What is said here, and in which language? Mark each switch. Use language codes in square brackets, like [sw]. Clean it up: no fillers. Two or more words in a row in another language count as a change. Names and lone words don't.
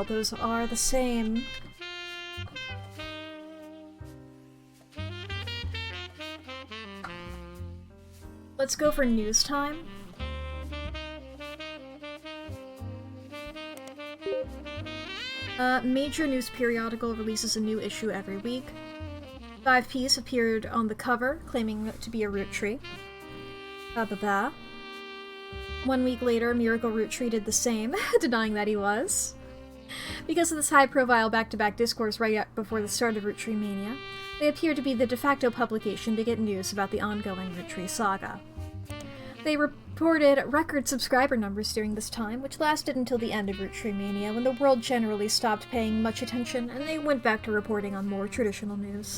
[en] Those are the same. Let's go for news time. Major news periodical releases a new issue every week. 5Ps appeared on the cover, claiming to be a Roottree. Ba-ba-ba. 1 week later, Miracle Roottree did the same, denying that he was. Because of this high-profile back-to-back discourse right before the start of Roottreemania, they appear to be the de facto publication to get news about the ongoing Roottrie saga. They reported record subscriber numbers during this time, which lasted until the end of Roottreemania, when the world generally stopped paying much attention and they went back to reporting on more traditional news.